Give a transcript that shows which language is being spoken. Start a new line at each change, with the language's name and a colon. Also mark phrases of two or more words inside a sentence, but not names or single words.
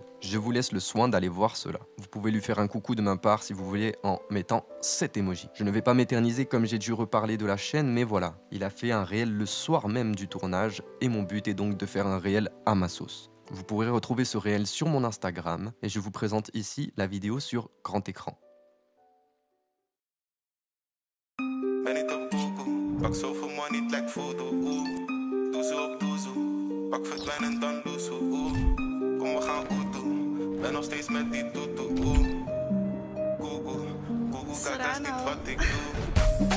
French: Je vous laisse le soin d'aller voir cela. Vous pouvez lui faire un coucou de ma part si vous voulez en mettant cet emoji. Je ne vais pas m'éterniser comme j'ai dû reparler de la chaîne, mais voilà. Il a fait un réel le soir même du tournage et mon but est donc de faire un réel à ma sauce. Vous pourrez retrouver ce réel sur mon Instagram et je vous présente ici la vidéo sur grand écran.
Dutch: Pak verdwijn en dan loesoe, kom we gaan oetoe. Ben nog steeds met die toetoe, Google, kijk dat is niet wat ik doe.